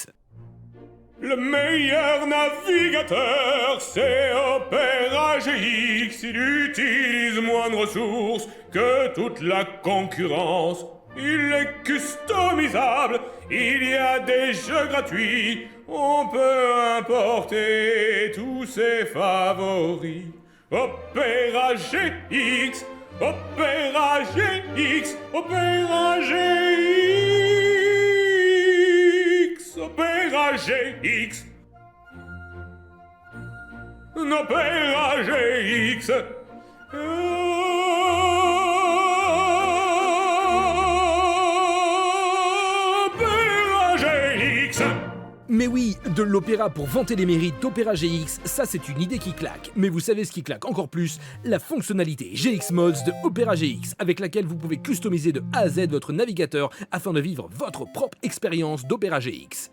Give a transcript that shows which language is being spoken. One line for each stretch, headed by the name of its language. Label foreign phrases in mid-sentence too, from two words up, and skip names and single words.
French: Le meilleur navigateur, c'est Opera GX. Il utilise moins de ressources que toute la concurrence. Il est customisable, il y a des jeux gratuits. On peut importer tous ses favoris. Opera GX, Opera GX, Opera GX. Opera GX. Opera GX. Opera GX. Mais oui, de l'opéra pour vanter les mérites d'Opera GX, ça c'est une idée qui claque. Mais vous savez ce qui claque encore plus? La fonctionnalité GX Mods de Opera GX, avec laquelle vous pouvez customiser de A à Z votre navigateur afin de vivre votre propre expérience d'Opera GX.